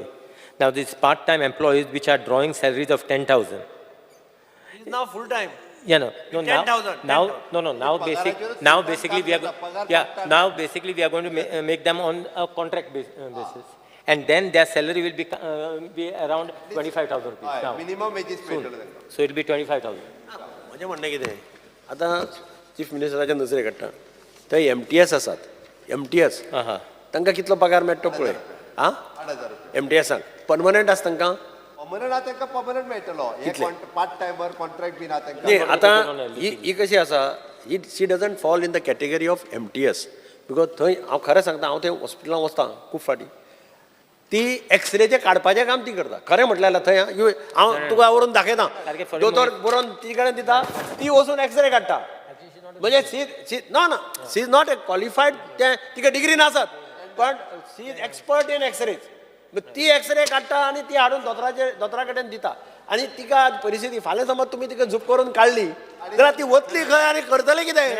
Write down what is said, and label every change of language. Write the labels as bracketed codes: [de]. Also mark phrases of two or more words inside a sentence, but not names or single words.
[en] Now, these part-time employees which are drawing salaries of 10,000. now full time Yeah, no, now basically we are going to make them on a contract basis, and then their salary will be around 25,000 rupees now. minimum wages मेळटले So it will be 25,000. [kok] म्हजें म्हणणें कितें आतां चीफ मिनिस्टराच्या नजरेक काडटा थंय MTS आसात MTS तांकां कितलो पगार मेळटा पळय आं 8,000 MTSाक परमनंट आसा तांकां परमनंट तांकां परमनंट मेळटलो [en] part timer contract [kok] बीन आहा न्ही आतां ही कशी आसा ही [en] she doesn't fall in the category of MTS because [kok] थंय हांव खरें सांगता हांव थंय हॉस्पिटलांत वचतां खूब फाटी ती एक्सरेचे काडपाचें काम ती करता खरें म्हटल्यार थंय हांव तुका व्हरून दाखयता दोतोर बरोवन ती कडेन दिता ती वचून एक्सरे काडटा म्हणजे [en] she is not a qualified [kok] तें तिका डिग्री नासत पण [en] she is expert in x-rays [kok] ती एक्सरे काडटा आनी ती हाडून दोतोरा कडेन दिता आनी तिका परिस्थिती फाल्यां समज तुमी तिका झूप करून काडली जाल्यार ती वतली खंय आनी करतले कितें